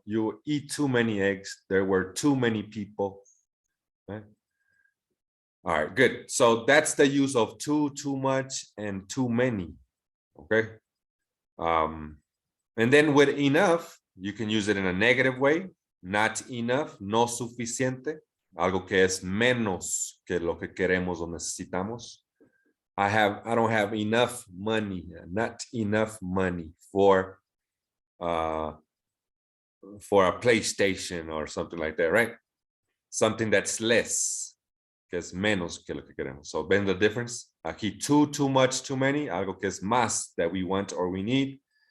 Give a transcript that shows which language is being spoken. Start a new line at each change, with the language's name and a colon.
English: You eat too many eggs. There were too many people. Right? All right, good. So that's the use of too much, and too many. Okay. And then with enough, you can use it in a negative way. Not enough,
Spanish: no suficiente. Algo que es menos que lo que queremos o necesitamos.
English: I don't have enough money, not enough money for a PlayStation or something like that, right? something that's less,
Spanish: que es menos que lo que queremos.
English: So ven the difference.
Spanish: Aquí
English: too much, too many,
Spanish: algo que es más
English: that we want or we need.